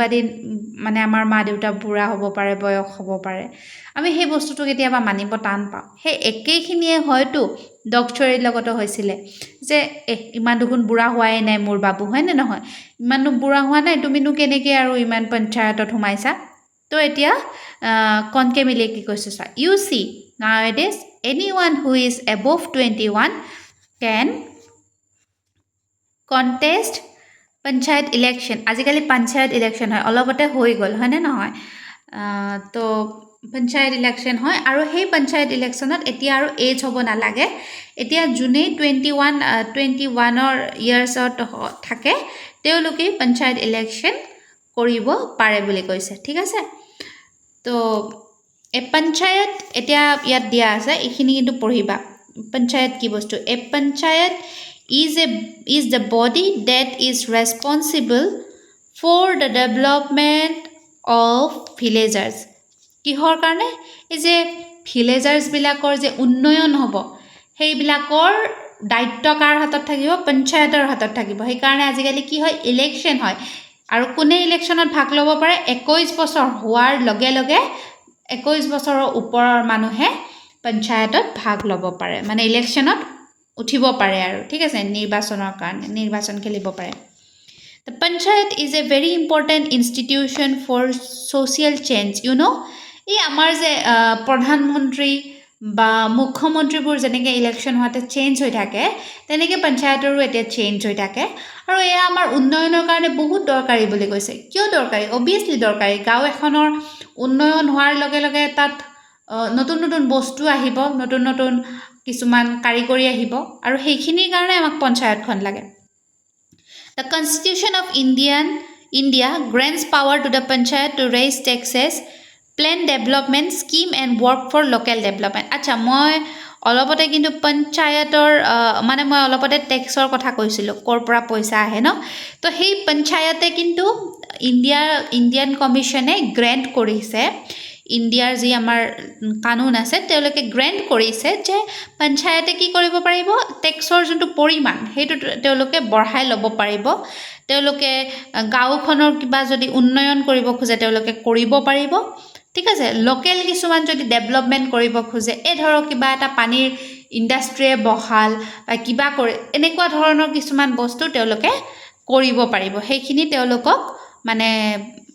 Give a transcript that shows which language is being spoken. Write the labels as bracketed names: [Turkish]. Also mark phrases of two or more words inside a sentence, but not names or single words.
[Assamese] দিন মানে আমাৰ মা দেউতা বুঢ়া হ'ব পাৰে বয়স হ'ব পাৰে আমি সেই বস্তুটো কেতিয়াবা মানিব টান পাওঁ সেই একেইখিনিয়ে হয়তো ডক্টৰৰ লগতো হৈছিলে যে ইমান দুগুণ বুঢ়া হোৱাই নাই মোৰ বাবু হয়নে নহয় ইমানো বুঢ়া হোৱা নাই তুমিনো কেনেকৈ আৰু ইমান পঞ্চায়তত সোমাইছা তো এতিয়া কণকে মিলিয়ে কি কৈছে চা ইউ চি [English] nowadays anyone who is above 21 can [Assamese] contest পঞ্চায়ত ইলেকশ্যন আজিকালি পঞ্চায়ত ইলেকশ্যন হয় অলপতে হৈ গ'ল হয়নে নহয় তো পঞ্চায়ত ইলেকশ্যন হয় আৰু সেই পঞ্চায়ত ইলেকশ্যনত এতিয়া আৰু এজ হ'ব নালাগে এতিয়া যোনে 21 ইয়াৰ্ছত থাকে তেওঁলোকে পঞ্চায়ত ইলেকশ্যন কৰিব পাৰে বুলি কৈছে ঠিক আছে তো এ পঞ্চায়ত এতিয়া ইয়াত দিয়া আছে এইখিনি কিন্তু পঢ়িবা পঞ্চায়ত কি বস্তু এ পঞ্চায়ত [English] is the body that is responsible for the development of villagers [Assamese] কিহৰ কাৰণে এই যে ভিলেজাৰ্ছ বিলাকৰ যে উন্নয়ন হ'ব সেইবিলাকৰ দায়িত্ব কাৰ হাতত থাকিব পঞ্চায়তৰ হাতত থাকিব সেইকাৰণে আজিকালি কি হয় ইলেকশ্যন হয় আৰু কোনে ইলেকশ্যনত ভাগ ল'ব পাৰে 21 বছৰ হোৱাৰ লগে লগে 21 বছৰৰ ওপৰৰ মানুহে পঞ্চায়তত ভাগ ল'ব পাৰে মানে ইলেকশ্যনত উঠিব পাৰে আৰু ঠিক আছে নিৰ্বাচনৰ কাৰণে নিৰ্বাচন খেলিব পাৰে [English] The panchayat is a very important institution for social change you know [Assamese] এই আমাৰ যে প্ৰধানমন্ত্ৰী বা মুখ্যমন্ত্ৰীবোৰ যেনেকৈ ইলেকশ্যন হোৱাতে চেঞ্জ হৈ থাকে তেনেকৈ পঞ্চায়তৰো এতিয়া চেঞ্জ হৈ থাকে আৰু এয়া আমাৰ উন্নয়নৰ কাৰণে বহুত দৰকাৰী বুলি কৈছে কিয় দৰকাৰী অবভিয়াছলি দৰকাৰী গাঁও এখনৰ উন্নয়ন হোৱাৰ লগে লগে তাত নতুন নতুন বস্তু আহিব নতুন নতুন কিছুমান কাৰিকৰী আহিব আৰু সেইখিনিৰ কাৰণে আমাক পঞ্চায়তখন লাগে [English] The Constitution of India grants power to the panchayat to raise taxes plan development scheme and work for local development [Assamese] আচ্ছা মই অলপতে কিন্তু পঞ্চায়তৰ মানে মই অলপতে টেক্সৰ কথা কৈছিলোঁ ক'ৰ পৰা পইচা আহে ন তো সেই পঞ্চায়তে কিন্তু ইণ্ডিয়ান কমিশ্যনে গ্ৰেণ্ট কৰিছে ইণ্ডিয়াৰ যি আমাৰ কানুন আছে তেওঁলোকে গ্ৰেণ্ট কৰিছে যে পঞ্চায়তে কি কৰিব পাৰিব টেক্সৰ যোনটো পৰিমাণ সেইটো তেওঁলোকে বঢ়াই ল'ব পাৰিব তেওঁলোকে গাঁওখনৰ কিবা যদি উন্নয়ন কৰিব খোজে তেওঁলোকে কৰিব পাৰিব ঠিক আছে লোকেল কিছুমান যদি ডেভেলপমেণ্ট কৰিব খোজে এই ধৰক কিবা এটা পানীৰ ইণ্ডাষ্ট্ৰীয়ে বহাল বা কিবা কৰে এনেকুৱা ধৰণৰ কিছুমান বস্তু তেওঁলোকে কৰিব পাৰিব সেইখিনি তেওঁলোকক মানে